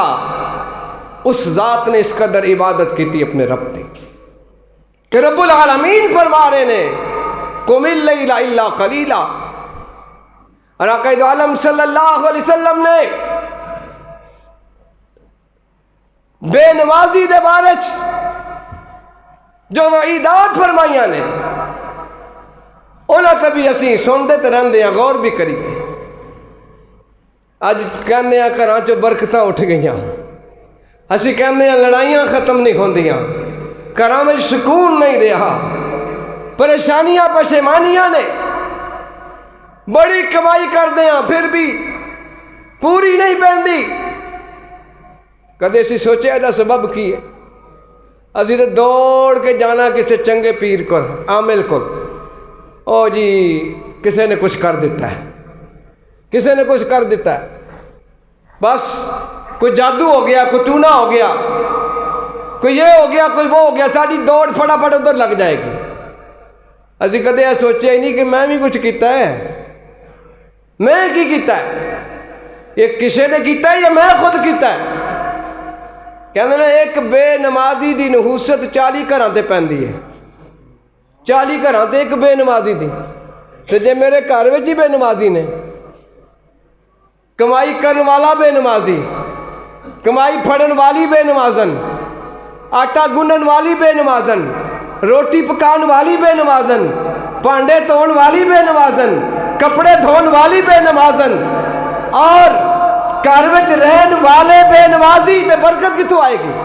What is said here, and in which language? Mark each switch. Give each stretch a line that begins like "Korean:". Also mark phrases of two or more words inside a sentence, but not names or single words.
Punjabi: اس ذات نے اس قدر عبادت کی تھی اپنے رب دی کہ رب العالمین فرما رہے نے
Arabic: قم اللیل الا قلیلا.
Punjabi: اور آقا دو عالم صلی اللہ علیہ وسلم نے بے نمازی دے بارے جو وعیدات فرمائیاں نے انہاں تے بھی اسی سنتے تے رہندے ہیں, غور بھی کریے. اج کہندے ہیں گھراں چوں برکتاں اٹھ گئیاں, اسی کہندے ہیں لڑائیاں ختم نہیں ہوندیاں, گھراں وچ سکون نہیں رہا, پریشانیاں پشیمانیاں نے, بڑی کمائی کردے ہیں پھر بھی پوری نہیں پیندی. کدے اسی سوچے ایدہ سبب کی ہے؟ اسی تو دوڑ کے جانا کسی چنگے پیر کو,
Urdu: عامل کو, او جی کسی نے کچھ کر دیتا ہے, کسی نے کچھ کر دیتا ہے, بس کوئی جادو ہو گیا، کوئی ٹونا ہو گیا، کوئی یہ ہو گیا، کوئی وہ ہو گیا، ساری دوڑ فٹافٹ ادھر لگ جائے گی۔
Punjabi: اسی کدے یہ سوچیا ہی نہیں کہ میں بھی کچھ کیتا ہے، میں کی کیتا ہے، یہ کسی نے کیتا ہے یا میں خود کیتا ہے؟ کہتے ہیں ایک بے نمازی دی نحوست 40 گھراں تے پیندی ہے، 40 گھراں تے ایک بے نمازی دی۔ تے جے میرے گھر وچ ہی بے نمازی نے، کمائی کرن والا بے نمازی، کمائی پھڑن والی بے نمازن، آٹا گنن والی بے نمازن، روٹی پکان والی بے نمازن، پانڈے دھون والی بے نمازن، کپڑے دھون والی بے نمازن، اور گھر وچ رہن والے بے نمازی، تے برکت کتوں آئے گی؟